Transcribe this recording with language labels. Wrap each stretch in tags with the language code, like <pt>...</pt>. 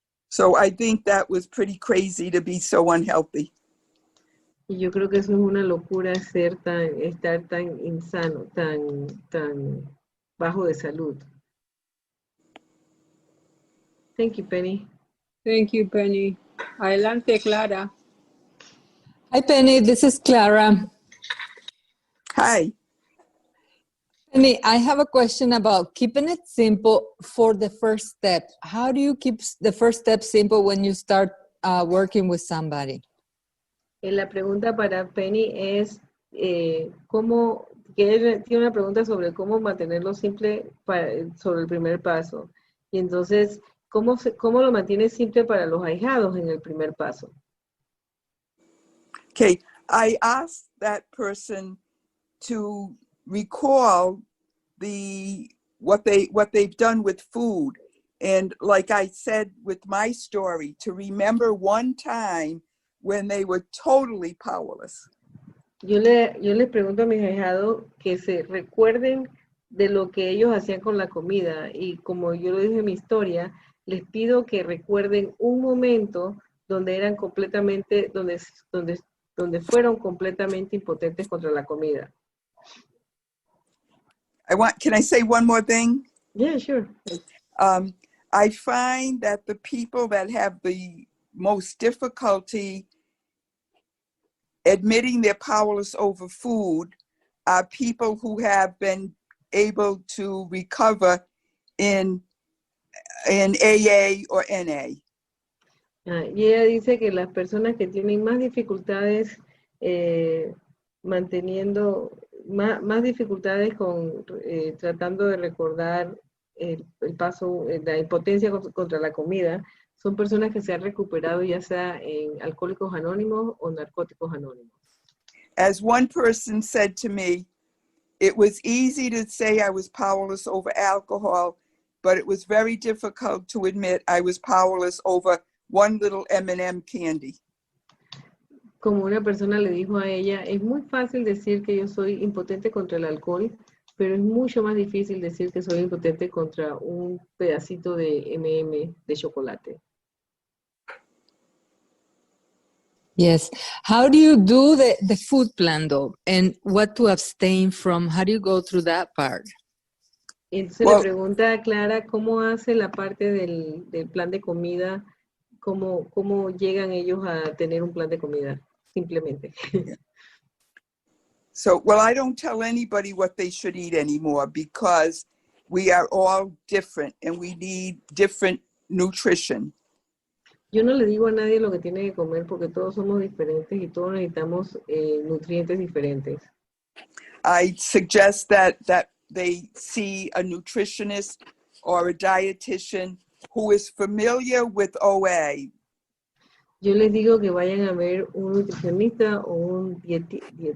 <en>So I think that was pretty crazy to be so unhealthy.</en> <es>Y yo creo que eso es una locura estar tan insano, tan bajo de salud.</es> <en>Thank you, Penny. Thank you, Penny.</en> <es>Adelante,</es> <en>Clara. Hi, Penny. This is Clara. Hi. Penny, I have a question about keeping it simple for the first step. How do you keep the first step simple when you start working with somebody?</en> <es>La pregunta para Penny es que ella tiene una pregunta sobre cómo mantenerlo simple sobre el primer paso. Y entonces, ¿cómo lo mantiene simple para los ahijados en el primer paso?</es> <en>Okay, I asked that person to recall what they've done with food. And like I said with my story, to remember one time when they were totally powerless.</en> <es>Yo les pregunto a mis ahijados que se recuerden de lo que ellos hacían con la comida, y como yo lo dije en mi historia, les pido que recuerden un momento donde eran completamente, donde fueron completamente impotentes contra la comida.</es> <en>Can I say one more thing? Yeah, sure. I find that the people that have the most difficulty admitting they're powerless over food are people who have been able to recover in AA or NA.</en> <es>Y ella dice que las personas que tienen más dificultades más dificultades con tratando de recordar el paso, la impotencia contra la comida, son personas que se han recuperado ya sea en Alcohólicos Anónimos o Narcóticos Anónimos.</es> <en>As one person said to me, it was easy to say I was powerless over alcohol, but it was very difficult to admit I was powerless over one little M&M candy.</en> <es>Como una persona le dijo a ella, es muy fácil decir que yo soy impotente contra el alcohol, pero es mucho más difícil decir que soy impotente contra un pedacito de M&M de chocolate.</es> <en>Yes. How do you do the food plan, though? And what to abstain from? How do you go through that part?</en> <es>Entonces le pregunta a Clara cómo hace la parte del plan de comida, cómo llegan ellos a tener un plan de comida, simplemente.</es> <en>So, I don't tell anybody what they should eat anymore because we are all different and we need different nutrition.</en> <es>Yo no le digo a nadie lo que tiene que comer porque todos somos diferentes y todos necesitamos nutrientes diferentes.</es> <en>I suggest that they see a nutritionist or a dietitian who is familiar with OA.</en> <es>Yo les digo que vayan a ver un nutricionista o un dietista.</es>